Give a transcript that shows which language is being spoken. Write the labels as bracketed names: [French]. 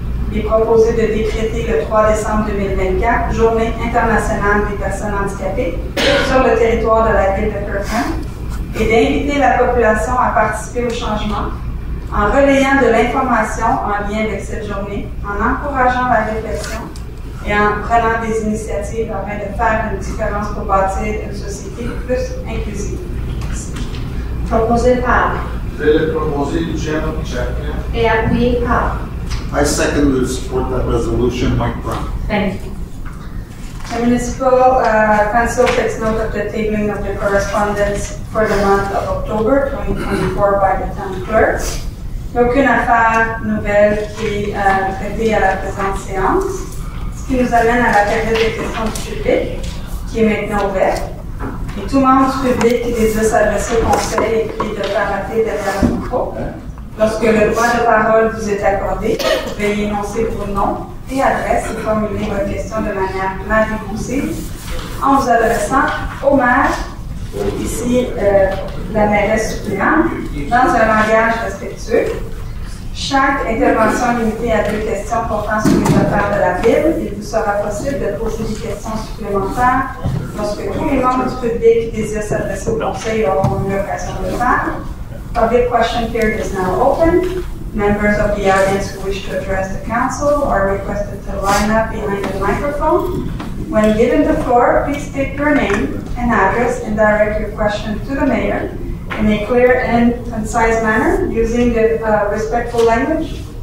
[French] Il est proposé de décréter le 3 décembre 2024 Journée internationale des personnes handicapées sur le territoire de la ville de Kirkland et d'inviter la population à participer au changement en relayant de l'information en lien avec cette journée, en encourageant la réflexion et en prenant des initiatives afin de faire une différence pour bâtir une société plus inclusive. Proposé par Je vais le proposer du chairman Chapman. et appuyé par. [English] I second to support that resolution, Mike Brown. Thank you. The municipal council takes note of the tabling of the correspondence for the month of October 2024 by the town clerk. [French] Il n'y a aucune affaire nouvelle qui est traitée à la présente séance, ce qui nous amène à la période des questions du public, qui est maintenant ouverte. Et tout membre du public qui désire s'adresser au conseil est prié de faire appeler derrière le micro. Lorsque le droit de parole vous est accordé, veuillez énoncer vos noms et adresses et formuler votre question de manière claire et concise en vous adressant au maire, ici la mairesse suppléante, dans un langage respectueux. Chaque intervention est limitée à 2 questions portant sur les affaires de la ville. Il vous sera possible de poser des questions supplémentaires lorsque tous les membres du public qui désirent s'adresser au conseil auront eu l'occasion de le faire. [English] Public question period is now open. Members of the audience who wish to address the council are requested to line up behind the microphone. When given the floor, please state your name and address and direct your question to the mayor in a clear and concise manner using the respectful language.